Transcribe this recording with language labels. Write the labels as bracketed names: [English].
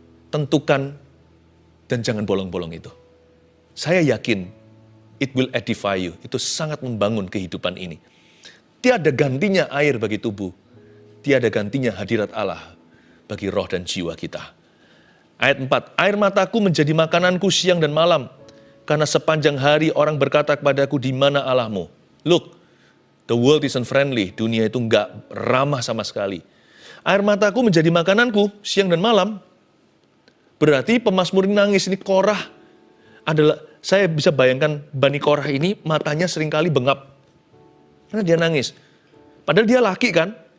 [Indonesian] Tentukan dan jangan bolong-bolong itu. Saya yakin [English] it will edify you. [Indonesian] Itu sangat membangun kehidupan ini. Tiada gantinya air bagi tubuh. Tiada gantinya hadirat Allah bagi roh dan jiwa kita. Ayat 4, air mataku menjadi makananku siang dan malam. Karena sepanjang hari orang berkata kepadaku, di mana Allahmu? [English] Look, the world isn't friendly. [Indonesian] Dunia itu enggak ramah sama sekali. Air mataku menjadi makananku siang dan malam. Berarti pemazmur ini nangis. Ini Korah adalah, saya bisa bayangkan Bani Korah ini matanya seringkali bengap. Karena dia nangis. Padahal dia laki kan?